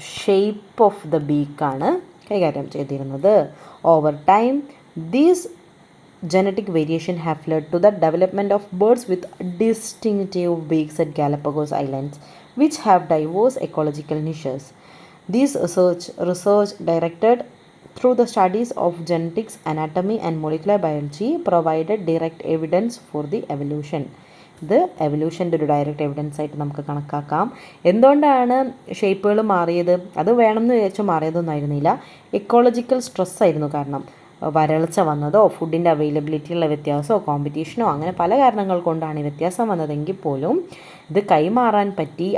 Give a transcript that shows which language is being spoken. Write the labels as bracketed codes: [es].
[ml] Shape of the ബീക്കാണ് കൈകാര്യം ചെയ്തിരുന്നത്. [en] Over time these genetic variation have led to the development of birds with distinctive beaks at Galapagos Islands, which have diverse ecological niches. This research directed through the studies of genetics, anatomy and molecular biology provided direct evidence for the evolution. [ml] ഇത് എവല്യൂഷൻ്റെ ഒരു direct evidence ആയിട്ട് നമുക്ക് കണക്കാക്കാം. എന്തുകൊണ്ടാണ് ഷേപ്പുകൾ മാറിയത്? അത് വേണമെന്ന് വിചാരിച്ചു മാറിയതൊന്നും ആയിരുന്നില്ല. ഇക്കോളജിക്കൽ സ്ട്രെസ് ആയിരുന്നു കാരണം. വരൾച്ച വന്നതോ ഫുഡിൻ്റെ അവൈലബിലിറ്റിയുള്ള വ്യത്യാസമോ കോമ്പറ്റീഷനോ അങ്ങനെ പല കാരണങ്ങൾ കൊണ്ടാണ് ഈ വ്യത്യാസം വന്നതെങ്കിൽ പോലും ഇത് കൈമാറാൻ പറ്റി.